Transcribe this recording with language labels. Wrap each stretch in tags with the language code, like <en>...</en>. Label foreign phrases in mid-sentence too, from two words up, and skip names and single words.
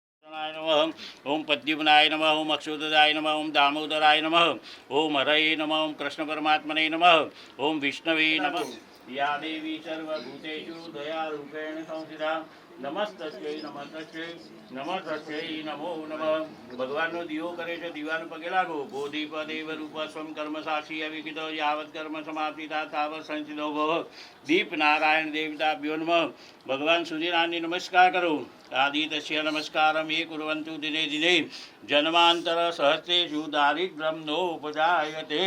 <sa>ओम पद्युम्नाय नमः, ओम अक्षुतदाय नमः, ओम दामोदराय नमः, ओम हरये नमः, ओम कृष्ण परमात्मने नमः, ओम विष्णवे नमः। या देवी सर्वभूतेषु दयारूपेण संस्थिता नमस्तस्यै नमस्तस्यै नमस्तस्यै नमो नमः।</sa> <gu>भगवानનો દીવો કરે છે, દીવાનું પગે લાગો.</gu> <sa>બોધિપદેવ રૂપ સ્વમ કર્મ સાક્ષી અવિકિત યાવત કર્મ સમાપ્તિતા તાવત સંચિતો ભવ. દીપ નારાયણ દેવતાભ્યો નમઃ.</sa> <gu>ભગવાન સૂર્યનારાયણને નમસ્કાર કરો.</gu> <sa>આદિતસ્ય નમસ્કારમ એ કુર્વંતુ દિને દિને જન્માંતર સહસ્રેષુ દારિદ્ર્યમ નોપજાયતે.</sa>